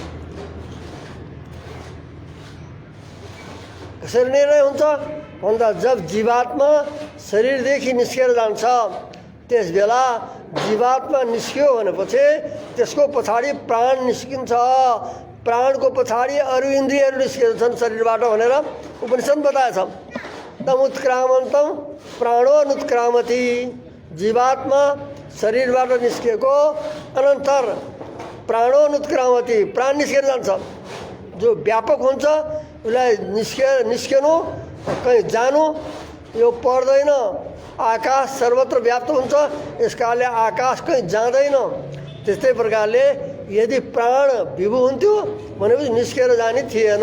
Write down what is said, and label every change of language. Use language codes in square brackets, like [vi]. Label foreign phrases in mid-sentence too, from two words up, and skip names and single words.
[ne] कसरी निर्णय हुन्छ भन्दा जब जीवात्मा शरीरदेखि निस्केर जान्छ त्यस बेला जीवात्मा निस्क्यो भनेपछि त्यसको पछाडि प्राण निस्किन्छ। प्राणको पछाडि अरू इन्द्रियहरू निस्केका छन् शरीरबाट भनेर उपनिषद बताएछ। [sa] तमुत्क्रामन्तम प्राणो नुत्क्रामति। [ne] जीवात्मा शरीरबाट निस्केको अनन्तर [sa] प्राणो नुत्क्रामति, [ne] प्राण निस्केर जान्छ। जो व्यापक हुन्छ उसलाई निस्केनु कहीँ जानु यो पर्दैन। आकाश सर्वत्र व्याप्त हुन्छ, यस कारणले आकाश कहीँ जाँदैन। त्यस्तै प्रकारले यदि प्राण विभू हुन्थ्यो भनेपछि निस्केर जाने थिएन।